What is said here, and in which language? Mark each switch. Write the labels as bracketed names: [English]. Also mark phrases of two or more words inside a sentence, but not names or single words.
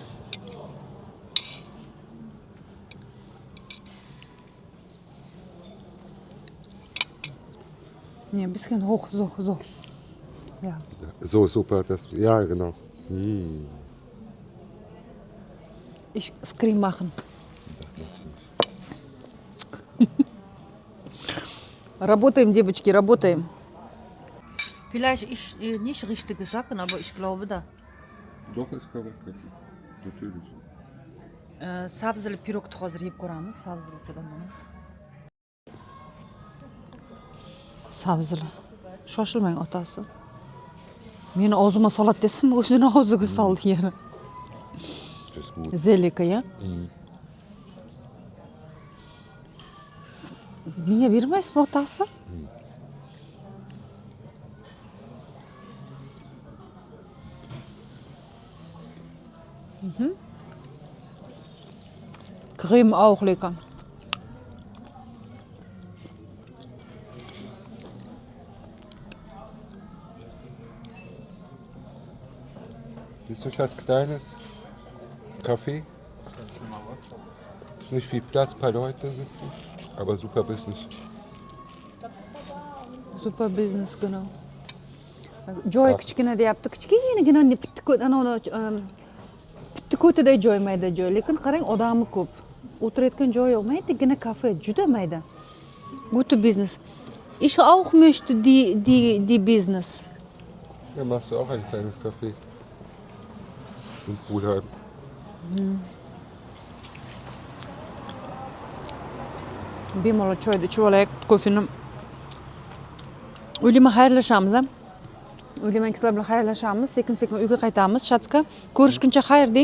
[German] Nee, ein bisschen hoch, so. Ja. So, super. Ja, genau. Ich Screen machen. [Russian] Работаем, девочки, работаем. [German] Vielleicht ich nicht richtige Sachen, aber ich glaube da. Doch, ist korrekt. Natürlich. [Uzbek] Sabzili pirogni hozir yeb ko'ramiz. Sabzilisidan buni. Sabzili. Shoshilmang otasi. Meni og'zimga soladi desam, o'zini og'ziga soldi yana. [German] Das ist gut. Zelika, ya? [Uzbek] Menga bermaysizmi otasi? [German] Creme auch lecker. Siehst du, Schatz, kleines Café. Ist nicht viel Platz, ein paar Leute sitzen, aber [English] super Business. Super business, [German] genau. [Uzbek] Joy kichkina deyapti. Kichkinagina bitta ko'taday joy, mayda joy. Lekin qarang, odami ko'p. O'tirayotgan joy yo'q. Maydigina kafe, juda mayda. [German] Gute Business. Ich auch möchte die Business. Ja, machst du auch ein kleines Café. In Pulheim. [Uzbek] Bemalol choyni ichib olaylik, kofeni. Uyliman xayrlashamiz, a? Uyliman sizlar bilan xayrlashamiz, sekin-sekin uyga qaytamiz. Shatska, ko'rishguncha xayr deng.